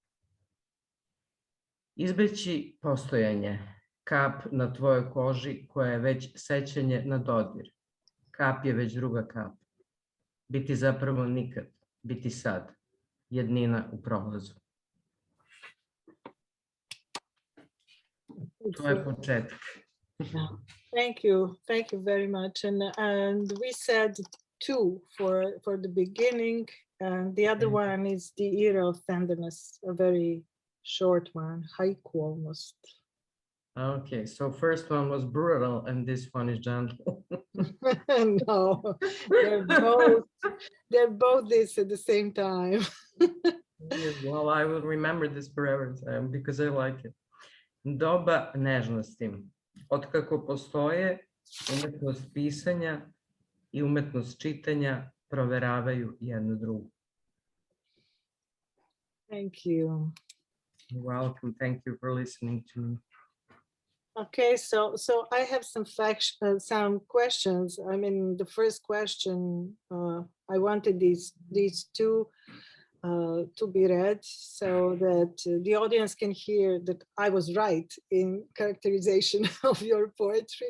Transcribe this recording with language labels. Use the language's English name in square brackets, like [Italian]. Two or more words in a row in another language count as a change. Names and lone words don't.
[Serbian] Izbeći postojanje, kap na tvojoj koži koja je već sećanje na dodir. Kap je već druga kap. Biti zapravo nikad, biti sad, jednina u prolazu. To je početak. [English] Thank you very much. And we said 2 for the beginning, and the other one is the era of tenderness, a very short one, haiku almost. Okay, so first one was brutal and this one is gentle. No, they're both this at the same time. Well, I will remember this forever because I like it. [Serbian] Doba nežnosti. Otkako postoje, umetnost pisanja i umetnost čitanja proveravaju jednu drugu. [English] Thank you. You're welcome. Thank you for listening to me. Okay, so I have some questions. I mean, the first question, I wanted these 2 to be read so that the audience can hear that I was right in characterization of your poetry.